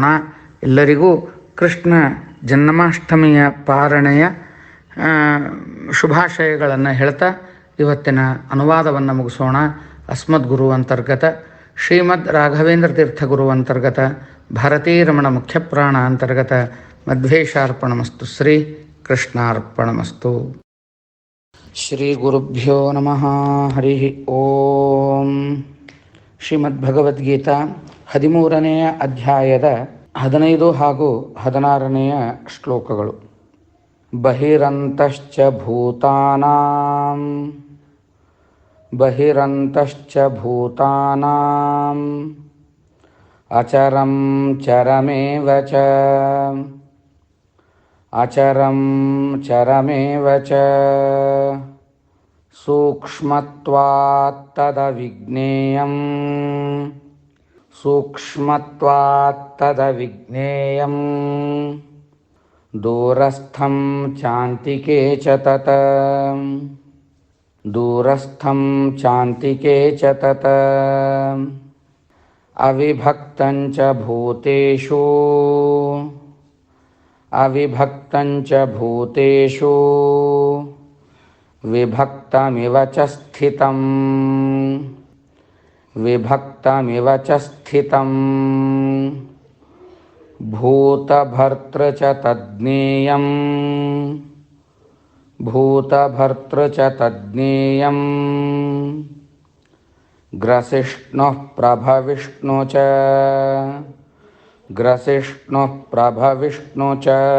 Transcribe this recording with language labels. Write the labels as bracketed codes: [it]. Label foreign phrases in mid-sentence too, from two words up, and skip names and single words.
[kn] ಎಲ್ಲರಿಗೂ ಕೃಷ್ಣ ಜನ್ಮಾಷ್ಟಮಿಯ ಪಾರಣೆಯ ಶುಭಾಶಯಗಳನ್ನು ಹೇಳ್ತಾ ಇವತ್ತಿನ ಅನುವಾದವನ್ನು ಮುಗಿಸೋಣ. [sa] ಅಸ್ಮದ್ಗುರು ಅಂತರ್ಗತ ಶ್ರೀಮದ್ ರಾಘವೇಂದ್ರ ತೀರ್ಥಗುರು ಅಂತರ್ಗತ ಭಾರತೀರಮಣ ಮುಖ್ಯಪ್ರಾಣ ಅಂತರ್ಗತ ಮಧ್ವೇಶಾರ್ಪಣಮಸ್ತು. ಶ್ರೀ ಕೃಷ್ಣಾರ್ಪಣಮಸ್ತು. ಶ್ರೀ ಗುರುಭ್ಯೋ ನಮಃ. ಹರಿ ಓಂ. [kn] ಶ್ರೀಮದ್ಭಗವದ್ಗೀತಾ 13ನೆಯ ಅಧ್ಯಾಯದ 15 ಹಾಗೂ 16ನೆಯ ಶ್ಲೋಕಗಳು. [sa] ಬಹಿರಂತಶ್ಚ ಭೂತಾನಾಂ ಅಚರಂ ಚರಮೇವ ಚ ಸೂಕ್ಷ್ಮತ್ವಾತ್ ತದವಿಜ್ಞೇಯಂ ದೂರಸ್ಥಂ ಚಾಂತಿಕೆ ಚ ತತ್ ಅವಿಭಕ್ತಂಚ ಭೂತೇಷು ವಿಭಕ್ತಮಿವ ಚ ಸ್ಥಿತಂ ಭೂತಭರ್ತೃ ಚ ತಜ್ಞೇಯಂ ಗ್ರಸಿಷ್ಣುಃ ಪ್ರಭವಿಷ್ಣು ಚ